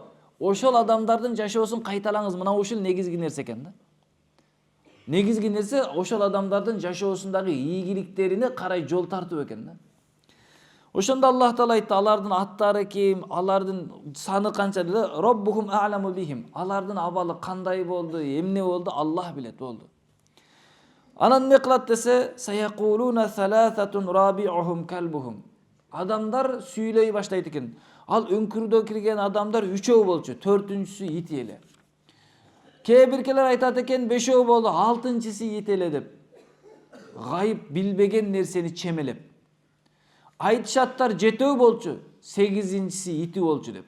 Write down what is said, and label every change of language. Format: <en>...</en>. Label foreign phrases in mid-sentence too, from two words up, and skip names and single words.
<ky>Ошол адамдардын жашоосун кайталаңыз. Мына ушул негизги нерсе экен да. Негизги нерсе ошол адамдардын жашоосундагы ийгиликтерине карай жол тартуу экен да. Ошондо</ky> <ar>الله تعالى</ar> <ky>айтты, алардын аттары ким, алардын саны канча деди,</ky> <ar>ربهم أعلم بهم.</ar> <ky>Алардын абалы кандай болду, эмне болду, Аллах билет болду. Анан эмне кылат десе,</ky> <ar>سيقولون ثلاثة رابعهم كلبهم.</ar> <ky>Адамдар сүйлөй баштайт экен. Ал өңкүрдө кирген адамдар 3 болчу, 4-үнчүсү ит эле. Кээ биркелер айтат экен 5 болду, 6-ынчысы ит эле деп. Гайып билбеген нерсени чемелеп. Айтышаттар 7 болчу, 8-инчisi ити болчу деп.</ky>